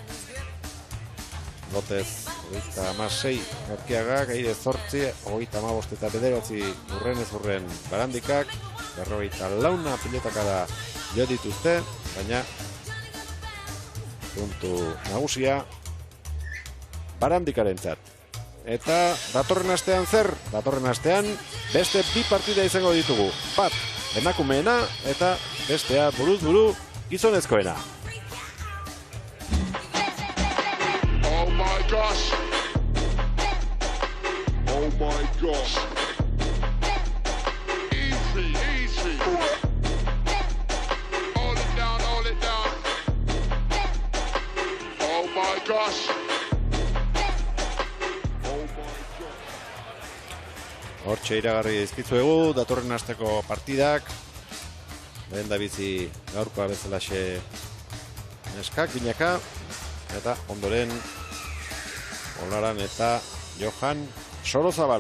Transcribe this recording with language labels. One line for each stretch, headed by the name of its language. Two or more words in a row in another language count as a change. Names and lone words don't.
Basque: Lotez 26 Erkiagak, Aire 8, 35 eta 9 urrenez urren Barandikak, 44 pilotakada jo dituzte, baina puntu nagusia Barandikarentzat. Eta datorren astean zer? Datorren astean beste 2 partida izango ditugu. Bat emakumeena eta bestea buruz buru gizonezkoena.
English: Oh my gosh. Oh my gosh. Easy, easy. Hold it down, hold it down. Oh my gosh.
Basque: Hortxe iragarri dizkizuegu, datorren asteko partidak. Lehen da bizi gaurkoa bezalaxe neskak, binaka, eta ondoren Olaran eta Johan Sorozabal.